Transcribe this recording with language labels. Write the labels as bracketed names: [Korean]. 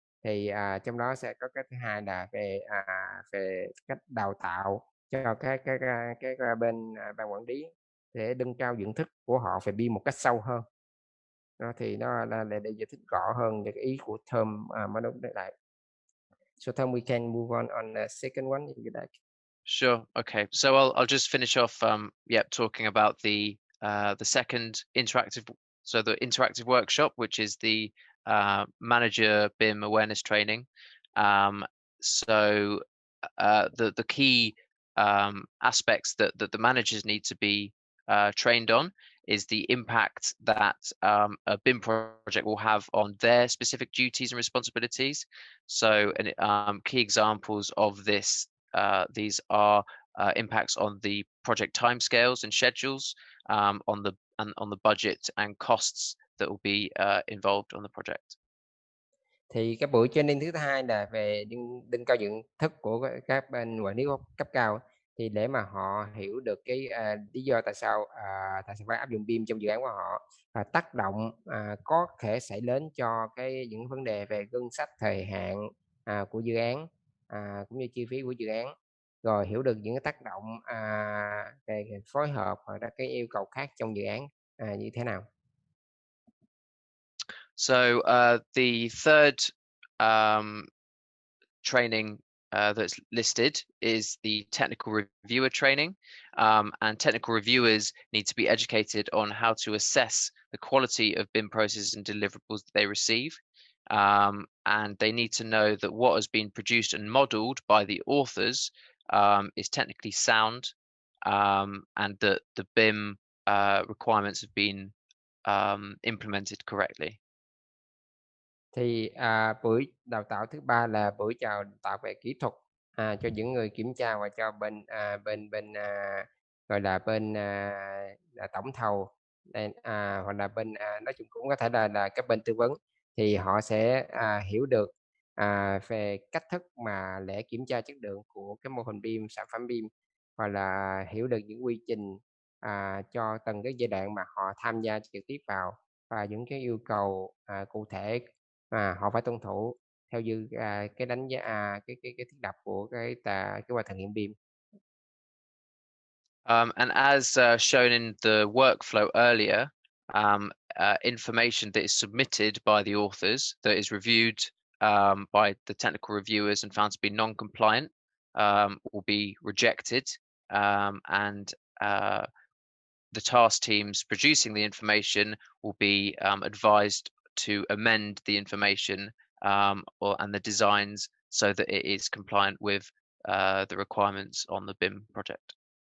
[Vietnamese] Thì trong đó sẽ có cái thứ 2 là về cách đào tạo cho các bên ban quản lý để nâng cao nhận thức của họ về BIM một cách sâu hơn. Đó thì nó là để giải thích rõ hơn về cái ý của Tom mà nó lại. [English] So Tom, we can move on the second one if you like. Sure. Okay. So I'll just finish off. Talking about the second interactive. So the interactive workshop, which is the manager BIM awareness training. So the key aspects that the managers need to be trained on is the impact that a BIM project will have on their specific duties and responsibilities. So key examples of this. These are impacts on the project timescales and schedules, on the budget and costs that will be involved on the project. [Vietnamese] Thì cái buổi training thứ 2 là về nâng cao nhận thức của các bên quản lý cấp cao, thì để mà họ hiểu được cái lý do tại sao phải áp dụng BIM trong dự án của họ, và tác động có thể xảy đến cho những vấn đề về ngân sách, thời hạn của dự án, cũng như chi phí của dự án, rồi hiểu được những cái tác động về phối hợp hoặc là cái yêu cầu khác trong dự án như thế nào. [English] So the third training that's listed is the technical reviewer training, and technical reviewers need to be educated on how to assess the quality of BIM processes and deliverables that they receive, and they need to know that what has been produced and modeled by the authors is technically sound, and that the BIM requirements have been implemented correctly. [Vietnamese] Thì buổi đào tạo thứ 3 là buổi đào tạo về kỹ thuật cho những người kiểm tra và cho bên gọi là bên tổng thầu, hoặc là bên nói chung cũng có thể là các bên tư vấn, thì họ sẽ hiểu được về cách thức mà để kiểm tra chất lượng của cái mô hình BIM, sản phẩm BIM, hoặc là hiểu được những quy trình cho từng cái giai đoạn mà họ tham gia trực tiếp vào, và những cái yêu cầu cụ thể họ phải tuân thủ theo như cái đánh giá cái thiết lập của cái qua thử nghiệm BIM. [English] And as shown in the workflow earlier, information that is submitted by the authors that is reviewed by the technical reviewers and found to be non-compliant will be rejected, and the task teams producing the information will be advised to amend the information and the designs so that it is compliant with the requirements on the BIM project.